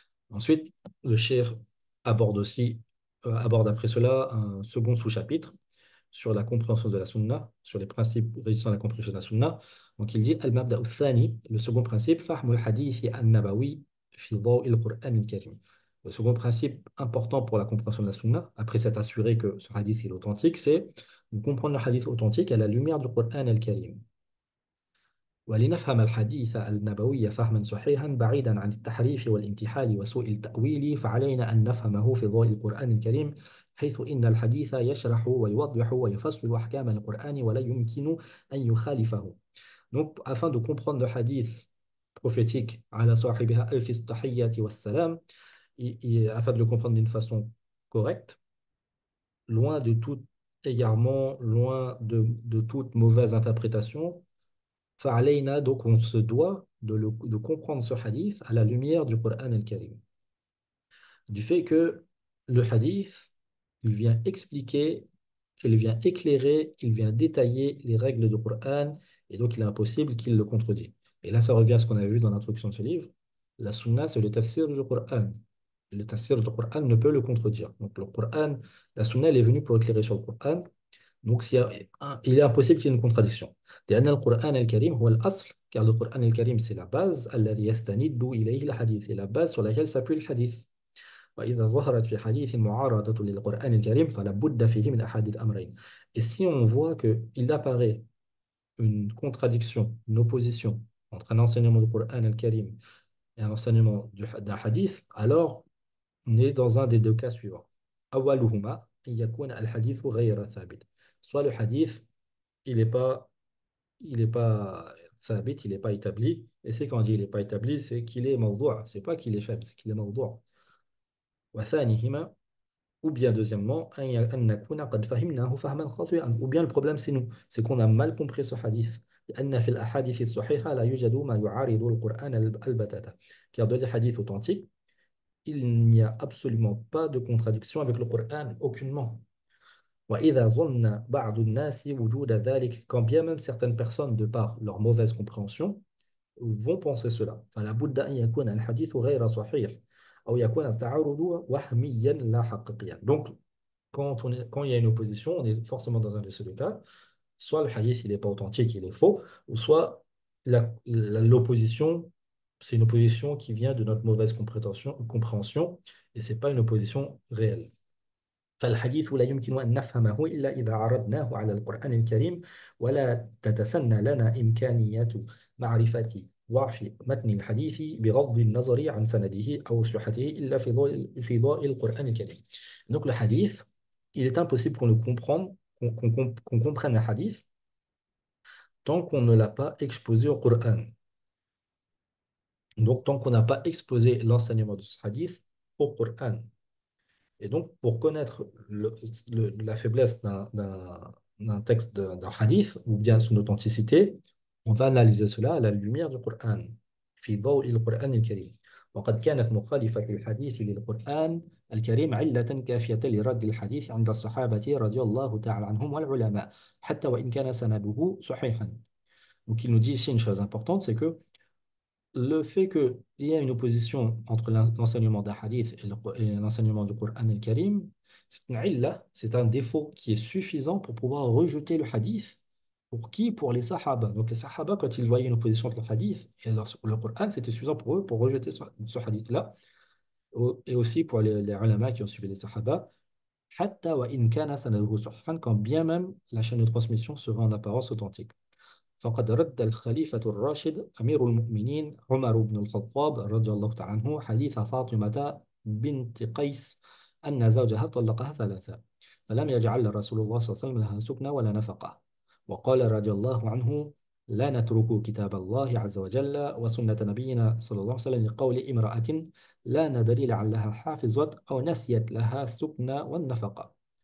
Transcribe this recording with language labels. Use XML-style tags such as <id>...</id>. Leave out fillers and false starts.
<fr>Ensuite, le cheikh aborde après cela un second sous-chapitre sur la compréhension de la sunna, sur les principes régissant la compréhension de la sunna. Donc il dit</fr> <ar>Al-Mabda al-Thani,</ar> <fr>le second principe,</fr> <ar>Fahm al-Hadith an-Nabawi fi dawi al-Qur'an al-Karim.</ar> <fr>Le second principe important pour la compréhension de la sunna, après s'être assuré que ce hadith est authentique, c'est de comprendre le hadith authentique à la lumière du Qur'an al-Karim.</fr> <ar>ولنفهم الحديث النبوي فهما صحيحا بعيدا عن التحريف والانتحال وسوء التأويل فعلينا أن نفهمه في ضوء القرآن الكريم حيث إن الحديث يشرح ويوضح ويفصل أحكام القرآن ولا يمكن أن يخالفه.</ar> <fr>Donc, afin de comprendre le hadith prophétique</fr> <ar>على صاحبها ألف التحية والسلام,</ar> <fr>afin de le comprendre d'une façon correcte, loin de tout égarement, loin de toute mauvaise interprétation,</fr> <ar>فعلينا,</ar> <fr>donc on se doit de comprendre ce hadith à la lumière du Coran al-Karim. Du fait que le hadith, il vient expliquer, il vient éclairer, il vient détailler les règles du Coran, et donc il est impossible qu'il le contredit. Et là, ça revient à ce qu'on avait vu dans l'introduction de ce livre. La sunna, c'est le tafsir du Coran. Le tafsir du Coran ne peut le contredire. Donc le Coran, la sunna, elle est venue pour éclairer sur le Coran. Donc, il est impossible qu'il y ait une contradiction.</fr> <ar>لأن القرآن الكريم هو الأصل,</ar> <fr>car le Coran al-Karim, c'est la base,</fr> <ar>الذي يستند إليه الحديث,</ar> <fr>c'est la base sur laquelle s'appuie le hadith.</fr> <ar>وإذا ظهرت في حديث معارضة للقرآن الكريم فلا بد فيه من أحد أمرين.</ar> <fr>Et si on voit qu'il apparaît une contradiction, une opposition entre un enseignement du Coran al-Karim et un enseignement d'un hadith, alors on est dans un des deux cas suivants.</fr> <ar>أولهما أن يكون الحديث غير ثابت.</ar> <fr>Soit le hadith, il est pas sabit, il n'est pas établi. Et c'est quand on dit il n'est pas établi, c'est qu'il est mawdou'. C'est pas qu'il est faible, c'est qu'il est mawdou'.</fr> <ar>وثانيهما,</ar> <fr>ou bien deuxièmement,</fr> <ar>أن نكون قد فهمناه فهما خاطئا.</ar> <fr>Ou bien le problème c'est nous, c'est qu'on a mal compris ce hadith.</fr> <ar>لأن في الأحاديث الصحيحة لا يوجد ما يعارض القرآن البتة.</ar> <fr>Car dans les hadiths authentiques, il n'y a absolument pas de contradiction avec le Coran, aucunement.</fr> <ar>وإذا ظن بعض الناس وجود ذلك,</ar> <fr>quand bien même certaines personnes, de par leur mauvaise compréhension, vont penser cela.</fr> <ar>فلا بد أن يكون الحديث غير صحيح أو يكون التعارض وهميا لا حقيقيا.</ar> <fr>Donc, quand il y a une opposition, on est forcément dans un de ces deux cas. Soit le hadith, il n'est pas authentique, il est faux, ou soit l'opposition, c'est une opposition qui vient de notre mauvaise compréhension et ce n'est pas une opposition réelle.</fr> <ar>فالحديث لا يمكن أن نفهمه إلا إذا عرضناه على القرآن الكريم ولا تتسنى لنا إمكانية معرفة ضعف متن الحديث بغض النظر عن سنده أو صحته إلا في ضوء القرآن الكريم.</ar> <fr>Donc le hadith, il est impossible qu'on le comprenne, qu'on comprenne un hadith tant qu'on ne l'a pas exposé au Coran. Donc tant qu'on n'a pas exposé l'enseignement de ce hadith au Coran. Et donc, pour connaître la faiblesse d'un texte, d'un hadith, ou bien son authenticité, on va analyser cela à la lumière du Coran.</fr> <ar>في ضوء القرآن الكريم. وقد كانت مخالفة الحديث للقرآن الكريم علة كافية لرد الحديث عند الصحابة رضي الله تعالى عنهم والعلماء حتى وإن كان سنده صحيحا.</ar> <fr>Donc il nous dit ici une chose importante, c'est que le fait qu'il y ait une opposition entre l'enseignement d'un hadith et l'enseignement du Coran al-Karim, c'est une illa, c'est un défaut qui est suffisant pour pouvoir rejeter le hadith. Pour qui? Pour les sahaba. Donc les sahaba, quand ils voyaient une opposition entre le hadith et le Coran, c'était suffisant pour eux pour rejeter ce hadith-là. Et aussi pour les ulama qui ont suivi les sahaba.</fr> <ar>حتى وإن كان سنده صحيحا,</ar> <fr>quand bien même la chaîne de transmission sera en apparence authentique.</fr> <ar>فقد رد الخليفة الراشد أمير المؤمنين عمر بن الخطاب رضي الله تعالى عنه حديث فاطمة بنت قيس أن زوجها طلقها ثلاثة فلم يجعل رسول الله صلى الله عليه وسلم لها سكنى ولا نفقة. وقال رضي الله عنه: لا نترك كتاب الله عز وجل وسنة نبينا صلى الله عليه وسلم لقول امرأة لا ندري لعلها حافظت أو نسيت لها سكنى والنفقة.</ar>